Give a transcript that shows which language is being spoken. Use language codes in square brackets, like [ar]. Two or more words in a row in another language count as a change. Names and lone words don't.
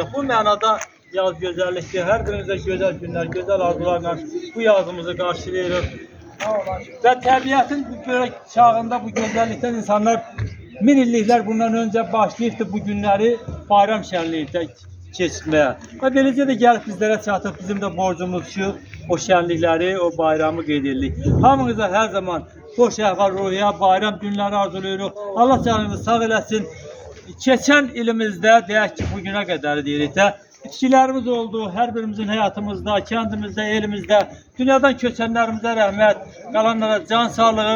[tr] Bu mənada yaz güzelliktir. Her birimizde güzel günler, güzel arzularla bu yazımızı karşılayırıq. [az] Ve təbiətin [tr] bu böyle çağında bu güzellikten [az] insanlar min illiklər bundan önce başlayıbdı bu günleri bayram şənlikdə keçmeye. Ve beləcə də gəlib bizlere çatıb bizim de borcumuz şu o şənlikləri, o bayramı qeyd edirik. Hamınıza her zaman xoş əhval-ruhiyyə, bayram günləri arzulayırıq. Allah canınızı sağ eləsin. Keçən ilimizdə, deyək ki, bugüne qədər deyirik də, itkilərimiz oldu, hər birimizin həyatımızda, kəndimizdə, elimizdə, dünyadan köçənlərimizə rəhmət, qalanlara can sağlığı.